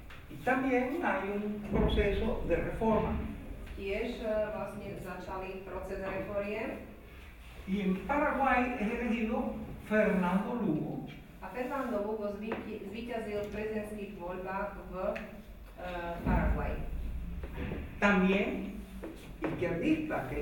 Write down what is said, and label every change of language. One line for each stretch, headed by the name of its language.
Spanish: y también hay un proceso de reforma.
Slovak: tiež vlastne začali proces reforiem
Spanish: Y en Paraguay es elegido Fernando Lugo,
Slovak: a Fernando Lugo zvíťazil v prezidentských voľbách v Paraguaji.
Spanish: también izquierdista, que